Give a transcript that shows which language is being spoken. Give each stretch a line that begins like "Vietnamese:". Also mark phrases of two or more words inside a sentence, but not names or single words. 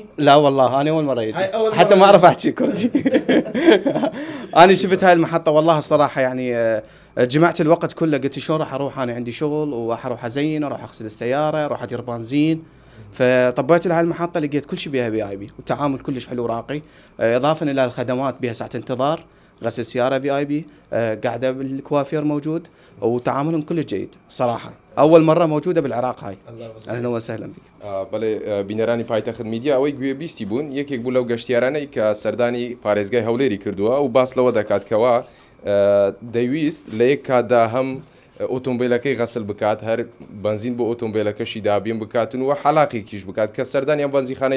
Arabic: لا والله أنا أول مرة يجي حتى ما أعرف أحكي كردي. أنا شفت هاي المحطة والله الصراحة يعني جمعت الوقت كله قلت شلون راح أروح أنا عندي شغل وراح أروح أزين أروح أغسل السيارة أروح أدير بنزين فطبيت لها المحطة لقيت كل شيء بيها VIP والتعامل كلش حلو راقي إضافة إلى الخدمات بها ساعة انتظار غسل سيارة VIP قاعدة بالكوافير موجود وتعاملهم كله جيد صراحة أول مرة موجودة بالعراق هاي. أهلا وسهلا بك.
Central Kurdish: بله بینەرانی پایتەخت میدیا ئەوەی گوێبیستی بوون یەکێک بوو لەو گەشتیارانەی کە سەردانی پارێزگای هەولێری کردووە و باس لەوە دەکاتکەوە دەیویست لە یەک کاتدا هەم ئۆتۆمبیلەکەی غەسل بکات هەر بنزین بۆ ئۆتۆمبیلەکەشی دابین بکاتن و حەلاقێکیش بکات کە سەردانیان بەنزیخانەی